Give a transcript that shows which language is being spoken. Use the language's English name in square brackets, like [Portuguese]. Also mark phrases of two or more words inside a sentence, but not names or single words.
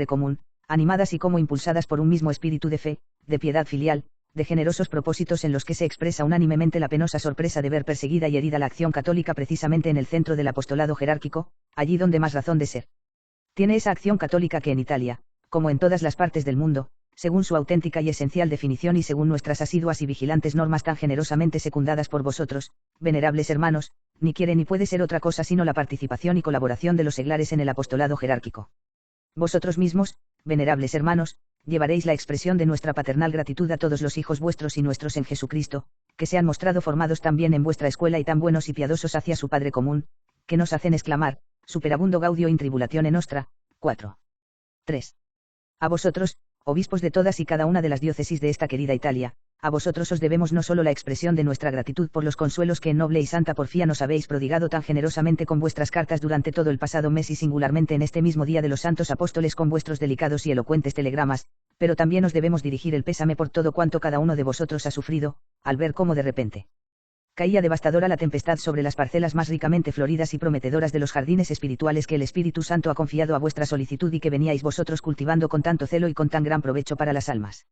[Spanish] común, animadas y como impulsadas por un mismo espíritu de fe, de piedad filial, de generosos propósitos en los que se expresa unánimemente la penosa sorpresa de ver perseguida y herida la acción católica precisamente en el centro del apostolado jerárquico, allí donde más razón de ser tiene esa acción católica que en Italia, como en todas las partes del mundo, según su auténtica y esencial definición y según nuestras asiduas y vigilantes normas tan generosamente secundadas por vosotros, venerables hermanos, ni quiere ni puede ser otra cosa sino la participación y colaboración de los seglares en el apostolado jerárquico. Vosotros mismos, venerables hermanos, llevaréis la expresión de nuestra paternal gratitud a todos los hijos vuestros y nuestros en Jesucristo, que se han mostrado formados tan bien en vuestra escuela y tan buenos y piadosos hacia su Padre común, que nos hacen exclamar, [Latin] superabundo gaudio in tribulatione nostra. [Spanish] 4. 3. A vosotros, obispos de todas y cada una de las diócesis de esta querida Italia, a vosotros os debemos no solo la expresión de nuestra gratitud por los consuelos que en noble y santa porfía nos habéis prodigado tan generosamente con vuestras cartas durante todo el pasado mes y singularmente en este mismo día de los santos apóstoles con vuestros delicados y elocuentes telegramas, pero también os debemos dirigir el pésame por todo cuanto cada uno de vosotros ha sufrido, al ver cómo de repente caía devastadora la tempestad sobre las parcelas más ricamente floridas y prometedoras de los jardines espirituales que el Espíritu Santo ha confiado a vuestra solicitud y que veníais vosotros cultivando con tanto celo y con tan gran provecho para las almas.